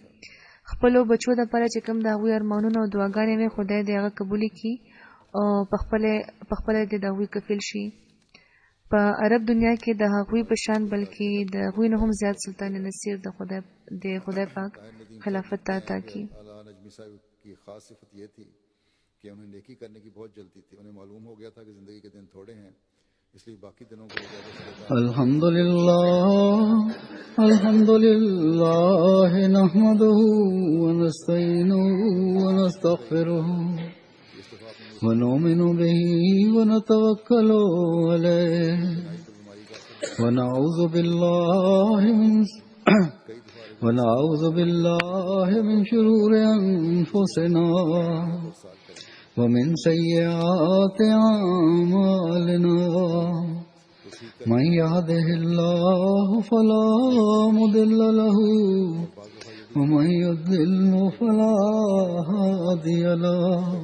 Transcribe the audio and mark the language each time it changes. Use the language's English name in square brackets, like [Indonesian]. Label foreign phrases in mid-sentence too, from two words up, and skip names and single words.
[Pashto] خپلو بچو دپاره چې کوم د هغوی ارمانونه او دعاګانې وي خدای دې هغه قبولې کړي او په خپله دې د هغوی کفیل شي. په عرب دنیا کې د هغوی په شان بلکې د هغوی نه هم زیات سلطان نصیر د خدای پاک خلافت ته عطا کړي. [Urdu] نجمی صاحب کی خاص صفت یہ تھی کہ انہیں نیکی کرنے کی بہت جلدی تھی. انہیں معلوم ہو گیا تھا کہ زندگی کے دن تھوڑے ہیں، اس لیے باقی دنوں کو [Arabic] الحمدللہ نحمده ونستعینه ونستغفره ونؤمن به ونتوكل عليه ونعوذ بالله من شرور أنفسنا ومن سيئات أعمالنا من يهده الله فلا مضل له ومن يضلل فلا هادي له